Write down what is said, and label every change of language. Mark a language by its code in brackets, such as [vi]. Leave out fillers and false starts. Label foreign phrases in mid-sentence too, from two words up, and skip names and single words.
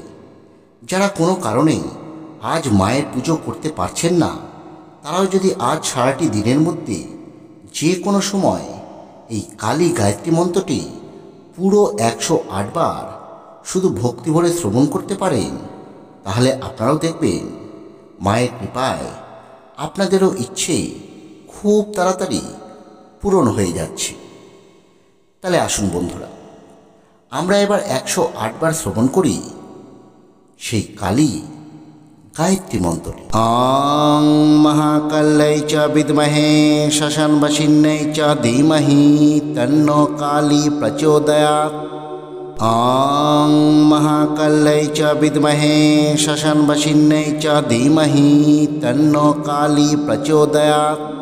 [bn] যারা কোনো কারণে আজ মায়ের পুজো করতে পারছেন না, তারাও যদি আজ সারাটি দিনের মধ্যে যে কোনো সময় এই কালী গায়ত্রী মন্ত্রটি পুরো 108 বার শুধু ভক্তি ভরে শ্রবণ করতে পারেন, তাহলে আপনারাও দেখবেন মায়ের কৃপায় আপনাদেরও ইচ্ছে খুব তাড়াতাড়ি পূরণ হয়ে যাচ্ছে। তাহলে আসুন বন্ধুরা, আমরা এবার 108 বার শ্রবণ করি সেই কালী গায়ত্রী মন্ত্রটি। [sa] ওং মহাকাল্যৈ চ বিদ্মহে শ্মশানবাসিন্যৈ চ ধীমহি তন্নো কালী প্রচোদয়াৎ। ওং মহাকাল্যৈ চ বিদ্মহে শ্মশানবাসিন্যৈ চ ধীমহি তন্নো কালী প্রচোদয়াৎ।